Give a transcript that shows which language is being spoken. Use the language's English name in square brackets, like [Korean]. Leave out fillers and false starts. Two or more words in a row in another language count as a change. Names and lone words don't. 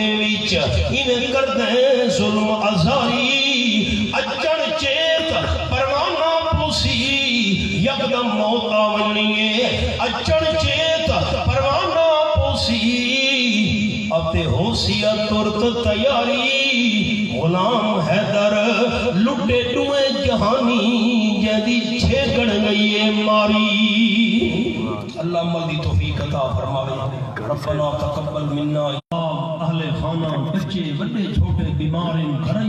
[Saraiki] وچ ایویں کردے ظلم ازاری، اچن چیت پروانہ پوسی یکدم موت آونی ہے، اچن چیت پروانہ پوسی اتے ہو سیا ترت تیاری، غلام حیدر لٹے ڈوئے جہانی جیدی چھیکڑ گئی ہے ماری۔ [Urdu] اللہ عمل دی توفیق عطا فرمائے۔ [Arabic] ربنا تقبل منا، [Urdu] اہل خانہ بچے بڑے چھوٹے بیمار گھر